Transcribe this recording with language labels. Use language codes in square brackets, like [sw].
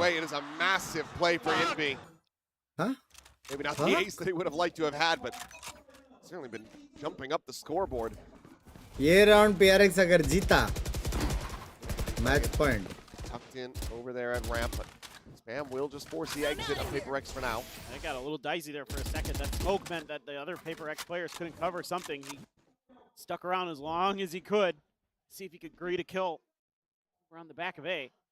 [en] way, it is a massive play for Envy. [hi] हाँ [en] Maybe not the Huh? ace that he would have liked to have had, but certainly been jumping up the scoreboard. [hi] ये round PRX अगर जीता match point [en] Tucked in over there at ramp, but Spam will just force the exit of Paper X for now. I got a little dicey there for a second. That smoke meant that the other Paper X players couldn't cover something. He stuck around as long as he could, see if he could agree to kill around the back of A.